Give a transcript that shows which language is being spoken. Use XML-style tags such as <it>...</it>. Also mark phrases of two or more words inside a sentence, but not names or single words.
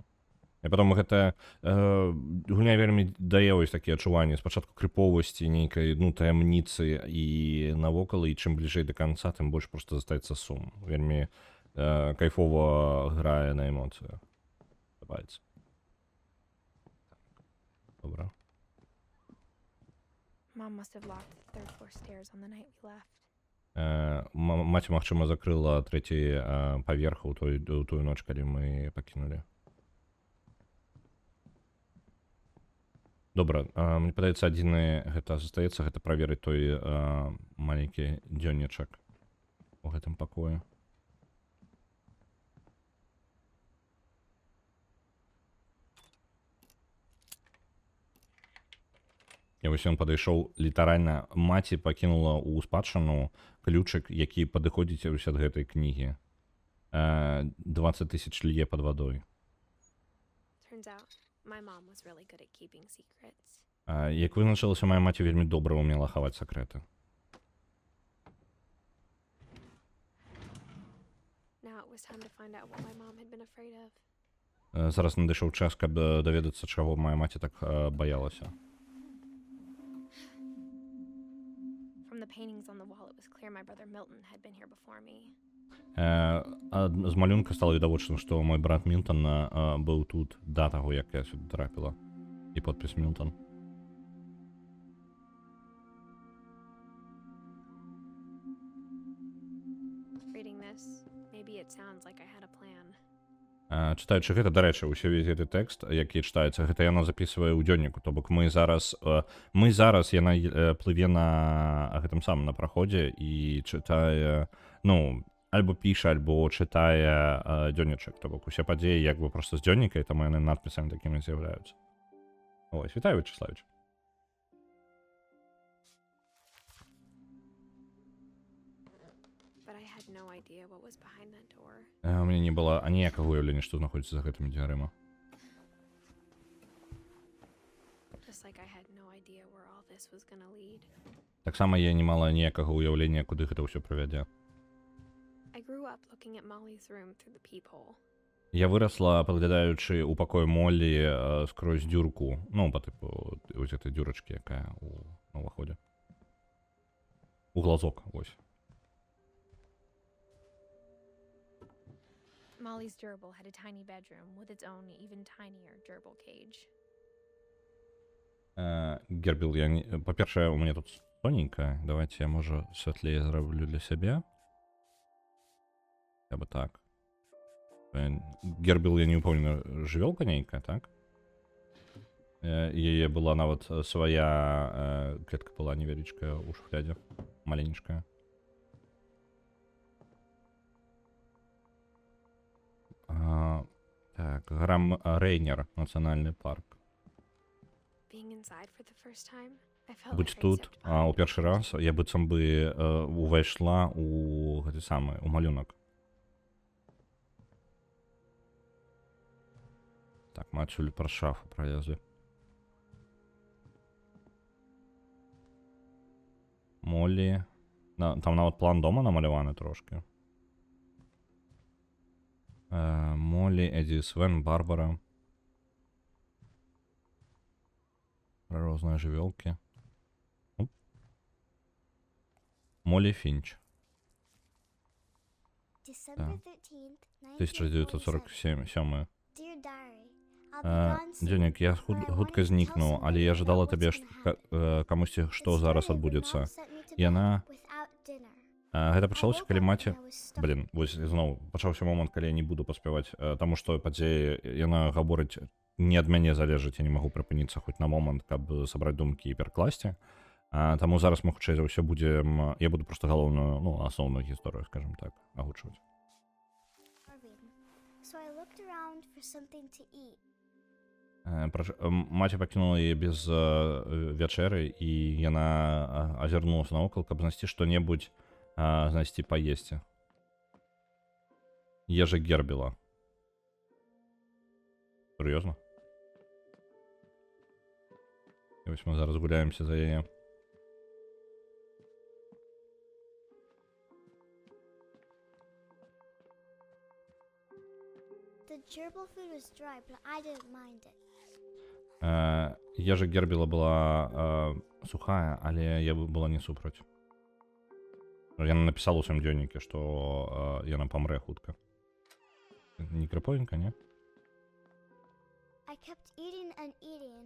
<be>І потом гэта гульня вельмі дае вось такія адчуванні спачатку крыповасці, нейкай, ну, таямніцы і навокал, і чым бліжэй да канца, тым больш проста застаецца сум. Вельмі кайфова грае на эмоцыях. Падабаецца. Добра.</be> <en>Mom must have locked the third floor stairs on the night we left.</en> <be>Маці, магчыма, закрыла 3-й паверх у тую ноч, калі мы пакінулі. Добра, мне падаецца, адзінае гэта застаецца, гэта праверыць той маленькі дзённічак у гэтым пакоі. І вось ён падышоў, літаральна, маці пакінула ў спадчыну ключык, які падыходзіць ад гэтай кнігі. 20 000 лье пад вадой.</be> <en>Turns out, my mom was really good at keeping secrets.</en> <be>Як вызначылася, моя маці вельмі добра ўмела хаваць сакрэты.</be> <en>Now it was time to find out what my mom had been afraid of.</en> <be>Зараз надышоў час, каб даведацца, чаго моя маці так баялася.</be> <en>From the paintings on the wall, it was clear my brother Milton had been here before me.</en> <be>З малюнка стало відавочна, што мой брат Мілтон быў тут да таго, як я сюды трапіла. І подпіс Мілтон.</be> <en>Reading this, maybe it sounds like I had a plan.</en> <be>Чытаючы гэта, дарэчы, увесь гэты тэкст, які чытаецца, гэта яна запісвае ў дзённіку, то бок мы зараз яна плыве на гэтым самым на праходзе і чытае, ну, альбо піша, альбо чытае дзённічак, то бок усе падзеі як бы проста з дзённіка, і таму яны надпісамі такімі з'яўляюцца. Ось, вітаю, Вячеславіч.</be> <en>But I had no idea what was behind that door.</en> <be>У мяне не было аніякага уяўлення, што знаходзіцца за гэтымі дзвярыма.</be> <en>Just like I had no idea where all this was gonna lead.</en> <be>Таксама я не мала ніякага уяўлення, куды гэта ўсё прывядзе.</be> <en>I grew up looking at Molly's room through the peephole.</en> <be>Я вырасла, падглядаючы ў пакой Моллі скрозь дзюрку, ну, па тыпу вось гэтай дзюрачкі, якая на ўваходзе. У глазок, вось.</be> <en>Molly's gerbil had a tiny bedroom with its own even tinier gerbil cage.</en> <be>Гербіл, па-першае, у мяне тут тоненькая. Давайте я, можа, святлее зраблю для сябе. Я бы так. Гербіл, я не упомню, жывёлка нейкая, так? Яе была нават свая клетка была невялічкая ў шуфлядзе, маленечкая. Так, Грам Рейнер, нацыянальны парк.</be> <en>Being inside for the first time, I felt</en> <be>Будь</be> <en>like I'd</en> <be>тут</be> <en>stepped behind</en> <be>у першы раз, я быццам бы увайшла у гэты самы, у малюнак. Так, мы адсюль праз шафу пролезлі. Моллі. Там нават план дома намаляваны трошки. Моллі, Эдді, Свен, Барбара. Розныя жывёлкі. Моллі Фінч.</be> <en>December 13th, 1947. Dear Diary, I'll be gone soon,</en> <be>Дзённік, я</be> <en>but I</en> <be>хутка</be> <en>wanted to</en> <be>знікну,</be> <en>tell</en> <be>але</be> <en>somebody</en> <be>я жадала</be> <en>about</en> <be>табе,</be> <en>what's</en> <be>што</be> <en>gonna happen.</en> <be>камусьці</be> <en>It</en> <be>што зараз</be> <en>started when</en> <be>адбудзецца.</be> <en>Mom sent me to</en> <be>Яна-</be> <en>bed without dinner.</en> <be>Гэта пачалося,</be> <en>I woke</en> <be>калі</be> <en>up</en> <be>маці...</be> <en>and I was stuck.</en> <be>Блін, вось зноў пачаўся момант, калі я не буду паспяваць, таму што падзеі, яна гаворыць, не ад мяне залежыць, я не магу прыпыніцца хоць на момант, каб сабраць думкі і перакласці. Таму зараз мы хутчэй за ўсё будзем... Я буду проста галоўную, ну, асноўную гісторыю, скажем так, агучваць.</be> <en>So I looked around for something to eat.</en> <be>Маці пакінула яе без вячэры, і яна азірнулася навокал, каб знайсці што-небудзь, знайсці паесці. Ежа Гербіла. Сур'ёзна? І вось мы зараз гуляемся за яе.</be> <en>The gerbil food was dry, but I didn't mind it.</en> <be>Ежа Гербіла была сухая, але я была не супраць. Яна напісала ў сваім дзённіке, што яна памрэ хутка. Не крыповенька, не?</be> <en>I kept eating and eating.</en>